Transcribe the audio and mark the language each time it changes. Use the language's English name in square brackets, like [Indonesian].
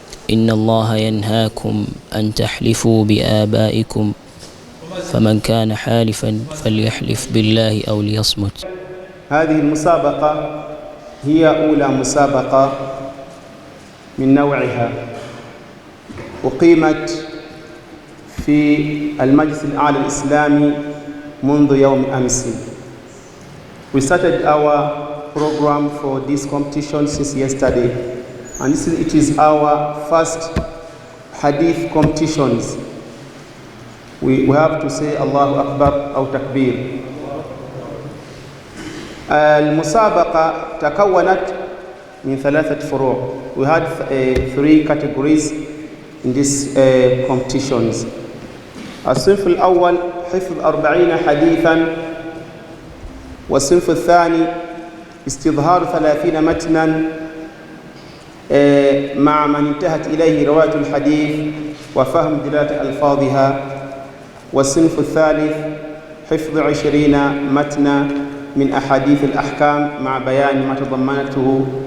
[Arabic] إن الله ينهاكم أن تحلفوا بآبائكم، فمن كان حالفا فليحلف بالله أو ليصمت. هذه المسابقة هي أولى مسابقة من نوعها، أقيمت في المجلس الأعلى الإسلامي منذ يوم أمس. [English] We started our program for this competition since yesterday, and it is our first hadith competitions. We have to say Allahu Akbar [Arabic] أو تكبير. المسابقة تكونت من 3 فروع. [English] We had 3 categories in these competitions. [Arabic] الصنف الأول حفظ 40 حديثا، والصنف الثاني استظهار 30 متنا مع من انتهت إليه رواية الحديث وفهم دلالة ألفاظها، والصنف الثالث حفظ 20 متنا من أحاديث الأحكام مع بيان ما تضمنته